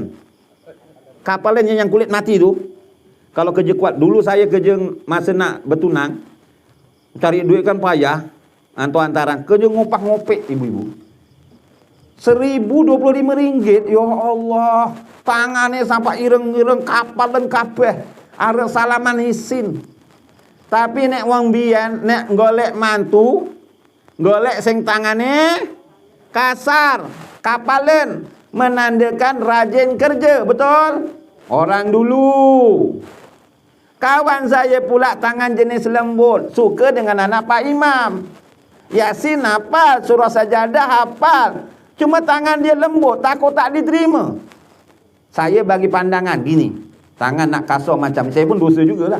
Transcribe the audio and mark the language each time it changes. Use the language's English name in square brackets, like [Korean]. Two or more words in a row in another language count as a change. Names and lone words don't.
[Malay] Kapalan yang kulit mati tu. Kalau kerja kuat. Dulu saya kerja masa nak bertunang, cari duit kan payah. Antarang kerja ngopah-ngopek ibu-ibu. RM1,025. Ya Allah, tangannya sampai [Javanese] ireng-ireng, kapalan kabeh. Arep salaman isin. Tapi nek wong biyen nek golek mantu, golek sing tangane kasar, kapalan, [Malay] menandakan rajin kerja, betul? Orang dulu. Kawan saya pula tangan jenis lembut, suka dengan anak Pak Imam. Yasin hafal, surah sajadah hafal. Cuma tangan dia lembut, takut tak diterima. Saya bagi pandangan gini, tangan nak kasar macam saya pun dosa jugalah.